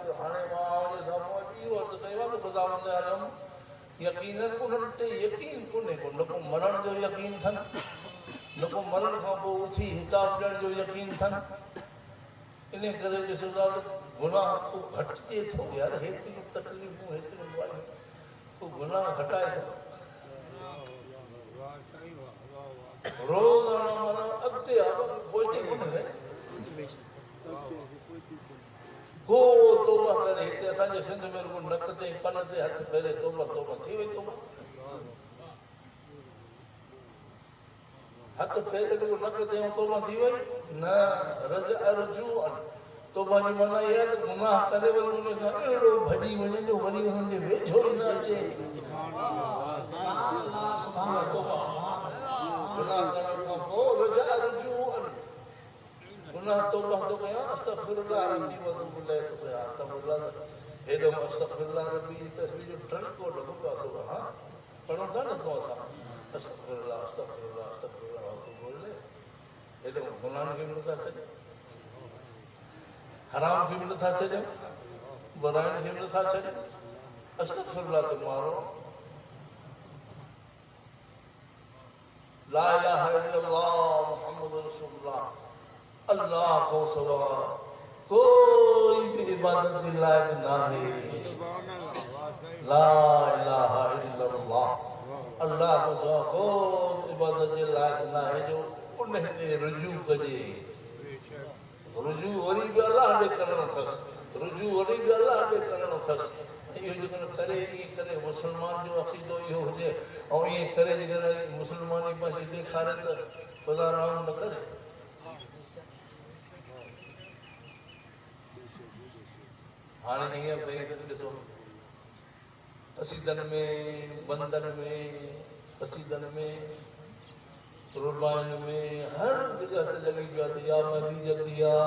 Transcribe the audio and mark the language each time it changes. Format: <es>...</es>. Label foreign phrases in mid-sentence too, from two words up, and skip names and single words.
<sd>हाणे मां उनजे साम्हूं इहो अर्ज़ु कयो आहे त ख़ुदा आलम यकीनन उन्हनि ते यकीन कोन्हे को न को मरण जो यकीन अथनि न को मरण खां पोइ उथी हिसाब ॾियण जो यकीन अथनि इन करे ॾिसो था त गुनाह को घटिजे थो यार हेतिरियूं तकलीफ़ूं हेतिरियूं ॻाल्हियूं को गुनाह घटाए थो रोज़ाना माना अॻिते आहे पोइते कोन्हे को तौबा करे हिते असांजे सिंध में रुगो नक ते कन ते हथ फेरे तौबा थी वई तौबा हथ फेरे रुगो नक ते तौबा थी वई न रज अर्जू तौबा जी माना इहा त गुनाह करे वरी उन खां अहिड़ो भॼी वञे जो वरी हुननि जे वेझो ई न अचे गुनाह करण खां पोइ रज अर्जू गुनाह तौबा तो कयां</sd> <ar>أستغفر الله ربي وأتوب</ar> <sd>इलैहि तो कयां तबरक हेॾो</sd> <ar>أستغفر الله ربي</ar> <sd>जी तस्वीर जो टणको लॻो पियो आहे सुबुह हा पढ़ूं था न तो असां</sd> <ar>أستغفر الله وأتوب إليه</ar> <sd>हेॾो गुनाहनि खे बि नथा छॾियूं हराम खे बि नथा छॾियूं वराइन खे नथा छॾनि अस्तगफिरुल्लाह ते मारो</sd> <ar>لا إله إلا الله محمد رسول الله</ar> <ur>اللہ کو سوا کوئی بھی عبادت کے لائق نہیں</ur> <ar>لا إله</ar> <sd>इल्लल्लाह</sd> <ur>اللہ کو سوا کوئی عبادت کے لائق نہیں</ur> <sd>जो उन्हें रुजू कजे रुजू वरी भी अल्लाह ॾे करणो अथसि रुजू वरी भी अल्लाह ॾे करणो अथसि इहो जेकॾहिं करे ईअं करे मुस्लमान जो अक़ीदो इहो हुजे ऐं ईअं करे जेकॾहिं मुस्लमानी पंहिंजी ॾेखारे त ख़ुदा रहम न करे हाणे हीअं भई ॾिसो कसीदनि में बंदनि में कसीदनि में रुबाइन में हर जगह ते लॻी पियो आहे या मदी जल्दी</sd>